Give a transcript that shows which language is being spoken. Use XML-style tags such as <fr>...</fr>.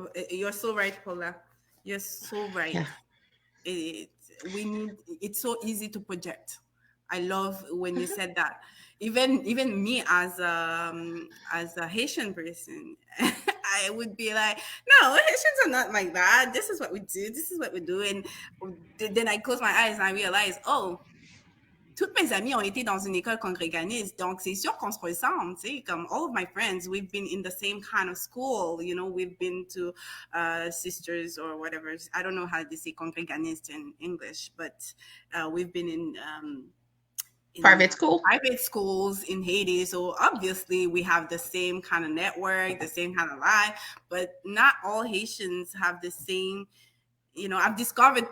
<en>You're so right, Paula. You're so right. yeah. It, we need. It's so easy to project. I love when you said that. Even me as a Haitian person, I would be like, no, Haitians are not like that. This is what we do. This is what we do. And then I close my eyes and I realize, oh,</en> <fr>toutes mes amies ont été dans une école congréganiste, donc c'est sûr qu'on se ressemble, tu sais, comme</fr> <en>all of my friends, we've been in the same kind of school, you know, we've been to sisters or whatever. I don't know how they say congréganiste in English, but we've been in Private school. private schools in Haiti. So obviously we have the same kind of network, the same kind of life, but not all Haitians have the same, you know, I've discovered</en>